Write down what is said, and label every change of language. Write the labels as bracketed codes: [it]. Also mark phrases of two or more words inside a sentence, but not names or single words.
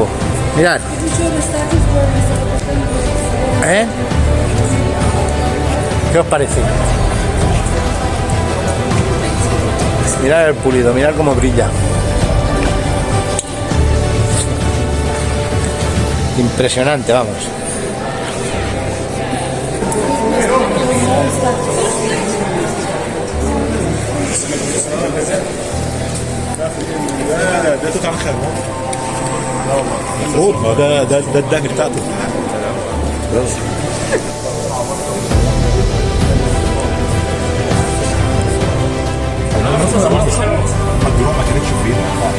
[es] Mirad. ¿Qué os parece? Mirad el pulido, mirad cómo brilla. Impresionante, vamos. [ar] ده توت عنخ امون. لا والله ده الدهن بتاعته. ما كانتش فينا.